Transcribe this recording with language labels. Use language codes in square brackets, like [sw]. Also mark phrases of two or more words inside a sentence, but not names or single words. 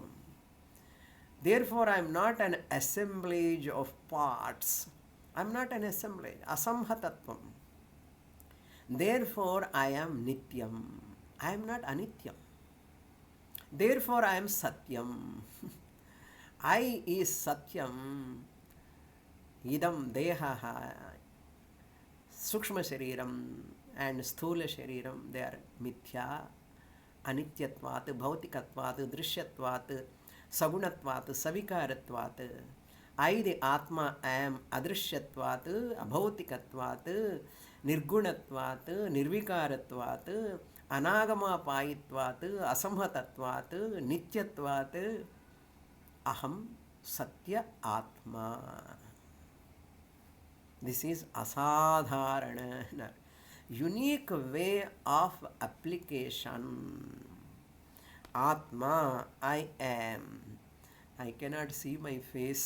[en] Therefore, I am not an assemblage of parts. I am not an assemblage. Asamhatatvam. Therefore, I am nityam. I am not anityam. Therefore, I am satyam. I is satyam. [sa] इदं देहः। सूक्ष्म शरीरम् and स्थूल शरीरम्, [en] they are [sa] मिथ्या, अनित्यत्वात्, भौतिकत्वात्, दृश्यत्वात्, सगुणत्वात्, सविकारत्वात्. [en] I, the Atma, am [sa] अदृश्यत्वात्, अभौतिकत्वात्, निर्गुणत्वात्, निर्विकारत्वात्, अनागमापायित्वात्, असंहतत्वात्, नित्यत्वात्, अहं सत्य आत्मा. [en] This is asadharana, unique way of application. Atma, I am. I cannot see my face.